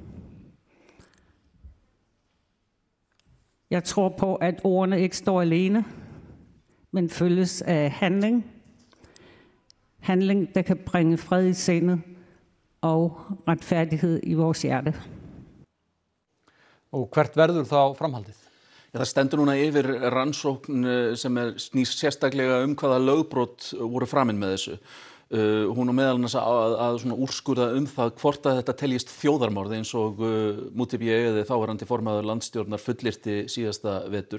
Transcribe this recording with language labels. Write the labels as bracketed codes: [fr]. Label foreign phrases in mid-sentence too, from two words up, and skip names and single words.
[da] Jeg tror på, at ordene ikke står alene, men følges af handling. Handling, der kan bringe fred i sindet og retfærdighed i vores hjerte. [is] Og hvert verður þá framhaldið? Já, það stendur núna yfir rannsókn sem snýst sérstaklega hvaða lögbrot voru framin með þessu. Hún á meðal annars að svona úrskurða það hvort að þetta teljist þjóðarmorð eins og Mútibí eða þáverandi formaður landsstjórnar fullyrti síðasta vetur.